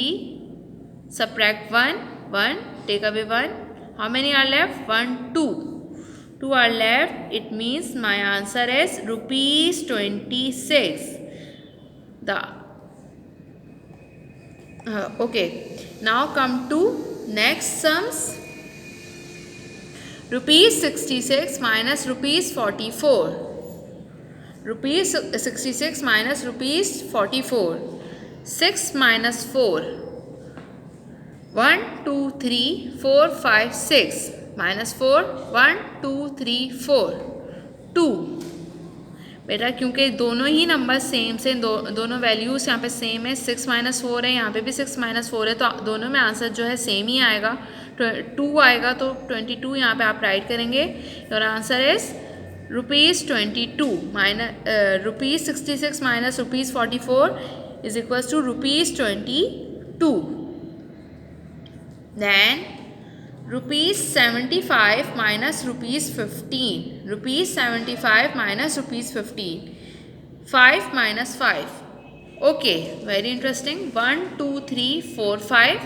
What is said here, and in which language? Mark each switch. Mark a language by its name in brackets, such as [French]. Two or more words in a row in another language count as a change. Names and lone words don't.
[English] Subtract 1 1. Take away 1. How many are left? 1 2. 2 are left. It means my answer is ₹26. Okay. Now come to Next sums. Rupees 66 minus rupees 44. Rupees 66 minus rupees 44. 6 minus 4. 1, 2, 3, 4, 5, 6. Minus 4. 1, 2, 3, 4. 2. [Hindi] बेटा क्योंकि दोनों ही नंबर सेम से दोनों वैल्यूज़ यहाँ पे सेम है, 6 माइनस 4 है, यहाँ पे भी 6 माइनस 4 है, तो दोनों में आंसर जो है सेम ही आएगा, 2 आएगा, तो 22 यहाँ पे आप राइट करेंगे। [English] और answer is ₹22 minus ₹66 minus ₹44 is equals to ₹22. देन ₹75 minus ₹15. ₹75 minus ₹15. 5 minus 5. Okay, very interesting. 1, 2, 3, 4, 5.